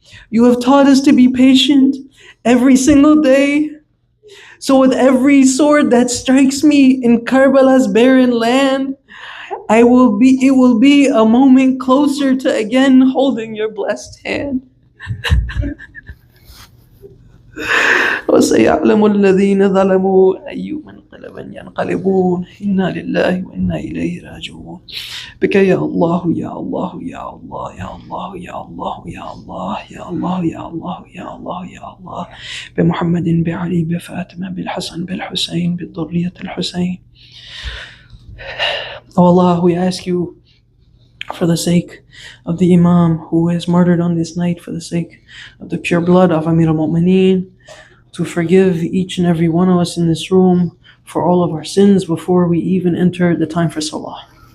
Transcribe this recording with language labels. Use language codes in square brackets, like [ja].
[en] You have taught us to be patient every single day. So with every sword that strikes me in Karbala's barren land, it will be a moment closer to again holding your blessed hand. [ar] وسيعلم الذين ظلموا أي منقلب ينقلبون إنا لله وإنا إليه راجعون بك يا الله يا الله يا الله يا الله يا الله يا الله يا الله يا الله يا الله يا الله بمحمد بعلي بفاطمة بالحسن بالحسين بالذرية الحسين. [en] Oh Allah, we ask you for the sake of the Imam who is martyred on this night, for the sake of the pure blood of Amir al-Mu'mineen, to forgive each and every one of us in this room for all of our sins before we even enter the time for Salah.